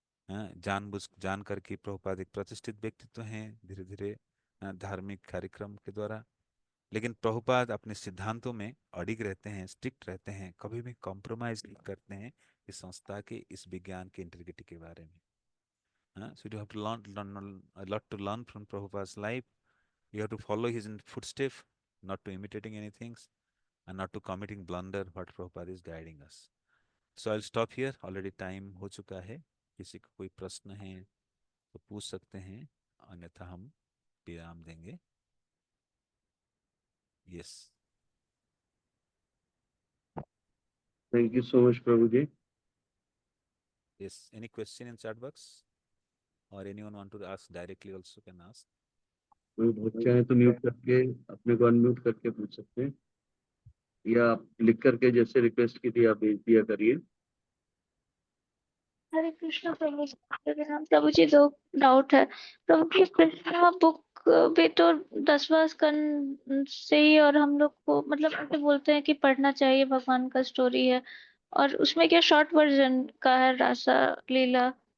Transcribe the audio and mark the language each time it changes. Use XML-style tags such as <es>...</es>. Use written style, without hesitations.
<hi>हाँ, जान करके प्रभुपाद एक प्रतिष्ठित व्यक्तित्व हैं धीरे धीरे धार्मिक कार्यक्रम के द्वारा। लेकिन प्रभुपाद अपने सिद्धांतों में अडिग रहते हैं, स्ट्रिक्ट रहते हैं, कभी भी कॉम्प्रोमाइज नहीं करते हैं इस संस्था के, इस विज्ञान के इंटीग्रिटी के बारे में।</hi> <en>So you have to learn a lot to learn from Prabhupada's life. You have to follow his footsteps, not to imitating anything and not to committing blunder what Prabhupada is guiding us. So I'll stop here. Already time</en> <hi>हो चुका है। किसी को कोई प्रश्न है तो पूछ सकते हैं, अन्यथा हम विराम देंगे।</hi> <en>Yes. Thank you so much प्रभु जी। Yes. Any question in chat box or anyone want to ask directly also can ask.</en> <hi>कोई बहुत चाहे तो म्यूट करके अपने को अनम्यूट करके पूछ सकते हैं, या आप लिख करके जैसे रिक्वेस्ट की थी आप भेज दिया करिए। हरे कृष्ण प्रभु जी। लेकिन हम प्रभु जी दो डाउट है। प्रभु जी कृष्णा बुक भी तो 10वां स्कंद से ही, और हम लोग को मतलब ऐसे बोलते हैं कि पढ़ना चाहिए, भगवान का स्टोरी है, और उसमें क्या शॉर्ट वर्जन का है रासा लीला।</hi>